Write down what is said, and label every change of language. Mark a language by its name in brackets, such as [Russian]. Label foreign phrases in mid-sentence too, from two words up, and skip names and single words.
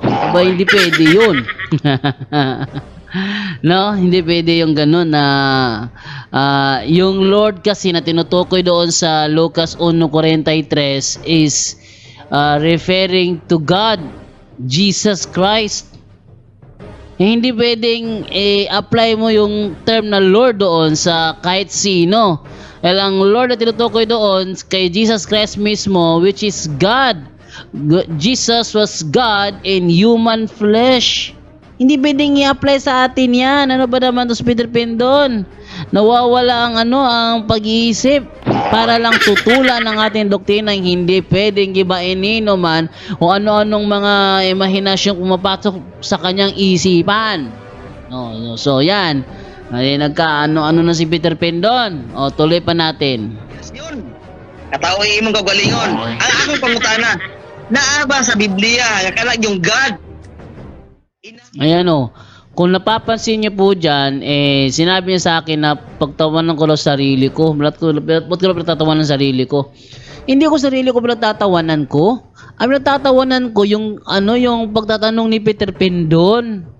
[Filipino] Aba, hindi pwede yun. No, hindi pwede yung ganun na yung Lord kasi na tinutukoy doon sa Lucas 1:43 [English] is referring to God, Jesus Christ. [Filipino] Hindi pwedeng apply mo yung term na Lord doon sa kahit sino. Ang Lord na tinutukoy doon kay Jesus Christ mismo, [English] which is God. Jesus was God in human flesh. [Filipino] Hindi pwedeng i-apply sa atin yan. Ano ba naman to, Peter Pindon? Nawawala ang pag-iisip para lang tutulan ng ating doktrina. Hindi pwedeng gibainin man o ano-anong mga imahinasyon pumapasok sa kanyang isipan. No. So yan. Nagka-ano na si Peter Pindon. O tuloy pa natin. Yun. [Cebuano] Katao imong kagalingon. Ang akong pangutana, naa ba sa Biblia nga kana yung God? [Filipino] Ayan o. Kung napapansin niyo po dyan, sinabi niya sa akin na pagtawanan ko lang sarili ko. Ba't ko pinagtatawanan sarili ko? Hindi ko sarili ko pinagtatawanan ko. Ang pinagtatawanan ko yung pagtatanong ni Peter Pindon.